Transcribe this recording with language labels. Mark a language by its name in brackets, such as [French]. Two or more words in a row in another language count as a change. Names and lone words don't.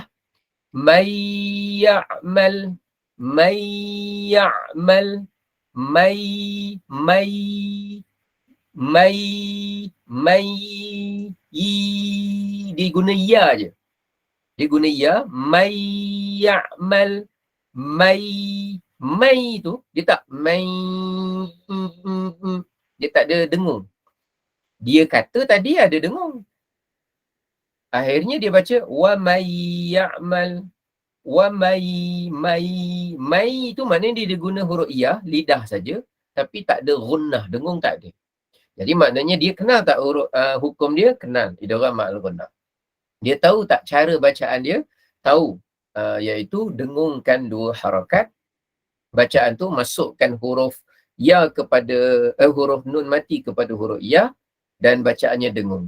[Arabic] من يعمل [Malay] dia guna ya je. Dia guna ya, [Arabic] من يعمل, [Malay] may tu dia tak may dia tak ada dengung. Dia kata tadi ada dengung. Akhirnya dia baca [Arabic] ومن يعمل [Malay] wa may itu maknanya dia guna huruf iyah, lidah saja, tapi tak ada gunnah, dengung tak ada. Jadi maknanya dia kenal tak huruf hukum dia? Kenal. [Arabic] إدغام مع الغنة. [Malay] Dia tahu tak cara bacaan dia? Tahu. Iaitu dengungkan dua harakat. Bacaan tu masukkan huruf ya kepada huruf nun mati kepada huruf ya dan bacaannya dengung.